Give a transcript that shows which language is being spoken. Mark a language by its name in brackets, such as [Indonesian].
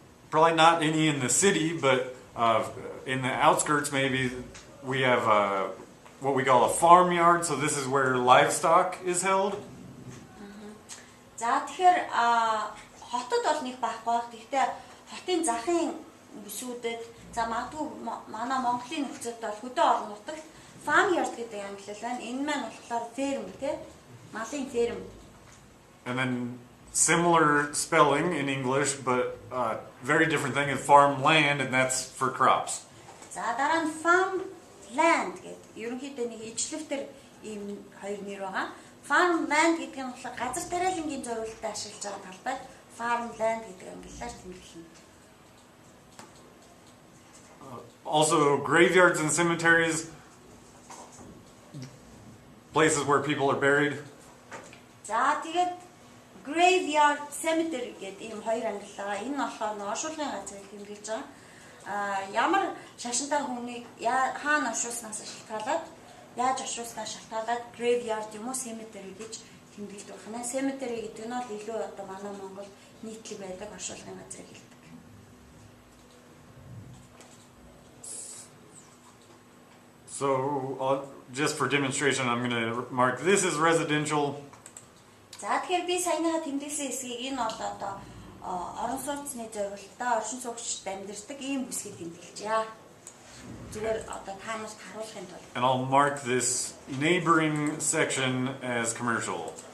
[English] Probably not any in the city, but in the outskirts maybe we have what we call a farmyard. So this is where livestock is held. [Mongolian] За тэгэхээр хотод бол нэг байхгүй. Гэхдээ хотын захын бүсүүдэд за магадгүй манай Монголын нөхцөлд бол хөдөө орон нутагт farmyard гэдэг ангилал байна. Энэ маань болохоор ферм тий. Малын ферм. [English] And then similar spelling in English, but very different thing is farmland, and that's for crops. [Mongolian] За дараа нь farmland гэдэг. Ерөнхийдөө нэг ижлэвтер ийм хоёр нэр байгаа. Farmland гэдэг нь болохоор газар тариалангийн зориулалтад ашиглаж байгаа талбайд farmland гэдэг ангиллаар тэмдэглэнэ. [English] Also, graveyards and cemeteries, places where people are buried. [Mongolian] За тэгээд graveyard cemetery гэдэг ийм хоёр ангиллал байгаа. Энэ нь болохоор оршуулгын газрыг тэмдэглэж байгаа. Ямар шашинтай хүнийг хаана оршуулснаас шалтгаалаад яаж оршуулснаас шалтгаалаад graveyard юм уу cemetery гэж тэмдэглэж байна. Cemetery гэдэг нь бол илүү одоо манай Монгол нийтлэг байдаг оршуулгын газрыг хэлдэг. [English] So, just for demonstration, I'm going to mark this as residential. [Mongolian] За тэгэхээр би саяныхаа тэмдэглэсэн хэсгийг энэ бол одоо орон сууцны зориулалтаа оршин суугчид амьдардаг ийм бүсгийг тэмдэглэжээ. Зүгээр одоо та нарт харуулахын тулд. [English] And I'll mark this neighboring section as commercial.